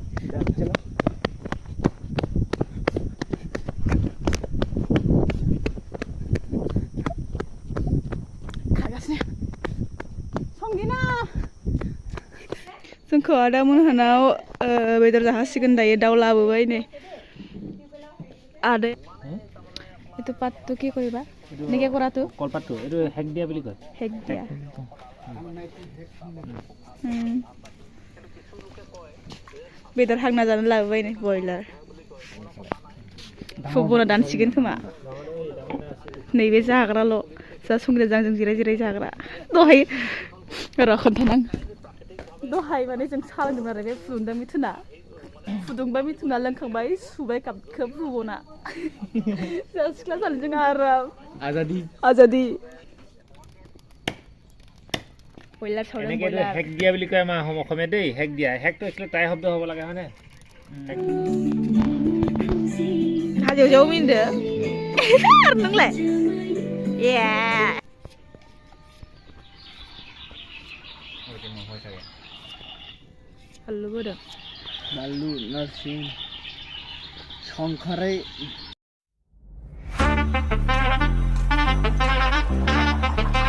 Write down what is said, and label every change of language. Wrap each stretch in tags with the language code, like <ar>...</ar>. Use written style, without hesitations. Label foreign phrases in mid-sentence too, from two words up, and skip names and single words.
<brx>खागासिनो संगिना जोंखौ आदामोनहानाव बेदर जाहोसिगोन दायो दाउ लाबोबाय नै आदै</brx> <as>এইটো পাতটো কি কৰিবা নেকে কৰাটো কলপাতটো এইটো হেক দিয়া বুলি কয় হেক দিয়া</as> <brx>बेदर हांना जानो लाबोबाय नै बयलार फुबना दानसिगोन खोमा नैबे जाग्राल' जा संग्राजों जों जिराय जिराय जाग्रा दहाय र' खोन्थानां दहाय माने जों साहा लोंदोंमोन आरो बे फुदुंदों मिथुना फुदुंबा मिथुना लोंखांबाय सुबाय कापखौ फुबना जा सिख्ला जानो जों आराम आजादी बयलार सावदों बयलार</brx> <as>হেক দিয়া বুলি কয় আমাৰ অসমীয়া দেই হেক দিয়া হেকটো একচুৱেলি টাই শব্দ হ'ব লাগে হয়নে</as> <brx>हाजोआव मिन्दो आरो नोंलाय ए बानलु बोदों बानलु नोरसिं संखारै</brx>